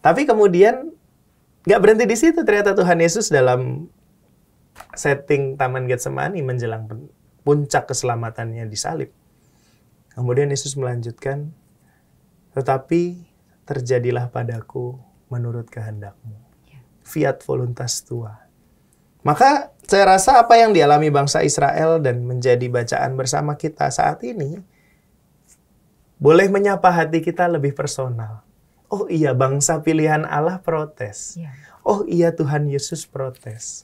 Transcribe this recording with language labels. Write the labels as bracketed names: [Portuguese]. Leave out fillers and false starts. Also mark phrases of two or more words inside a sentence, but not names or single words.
[Indonesian] Tapi kemudian nggak berhenti di situ. Ternyata Tuhan Yesus dalam setting Taman Getsemani menjelang puncak keselamatannya disalib. Kemudian Yesus melanjutkan, tetapi terjadilah padaku menurut kehendak-Mu. [Latin] Fiat voluntas tua. [Indonesian] Maka saya rasa apa yang dialami bangsa Israel dan menjadi bacaan bersama kita saat ini boleh menyapa hati kita lebih personal. Oh iya, bangsa pilihan Allah protes. Oh iya, Tuhan Yesus protes.